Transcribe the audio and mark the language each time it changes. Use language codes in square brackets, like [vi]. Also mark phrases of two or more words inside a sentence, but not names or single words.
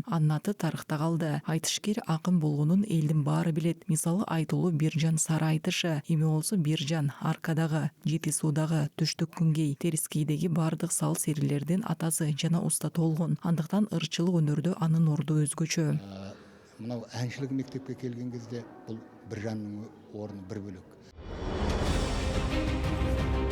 [ky] Анын аты тарыхта калды. Айтышкер акын болгонун элдин баары билет. Мисалы айтылуу Биржан сары айтышы, эми болсо Биржан Аркадагы, Жети суудагы, Төштүк күнгей, Терискейдеги бардык сал серилердин атасы жана уста толгон. Андыктан ырчылык өнөрдө анын орду өзгөчө. [kk] Мынау әншілік мектепке келген кезде бұл Биржанның орны бір бөлек.